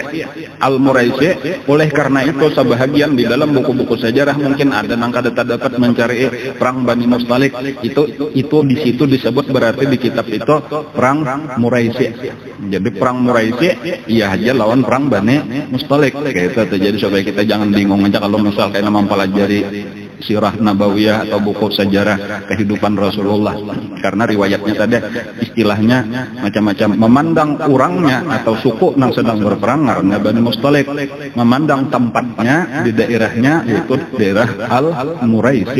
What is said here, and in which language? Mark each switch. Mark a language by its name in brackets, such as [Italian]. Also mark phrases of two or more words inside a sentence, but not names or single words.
[Banjar] Al-Muraisi, oleh karena itu sebahagian di dalam buku-buku sejarah mungkin ada nang kada dapat mencari perang Bani Mustalik. [Indonesian] Itu di situ disebut, berarti di kitab itu perang Muraisi. [Banjar] Jadi perang Muraisi iya aja lawan perang Bani Mustalik kayak itu. [Indonesian] Jadi supaya kita jangan bingung aja kalau misal kayak mempelajari [Arabic] سيرة نبوية [Indonesian] atau buku sejarah kehidupan Rasulullah, karena riwayatnya tadi istilahnya macam-macam. Memandang orangnya atau suku yang sedang berperang karena Bani Mustalik, memandang tempatnya di daerahnya yaitu daerah Al-Muraisi.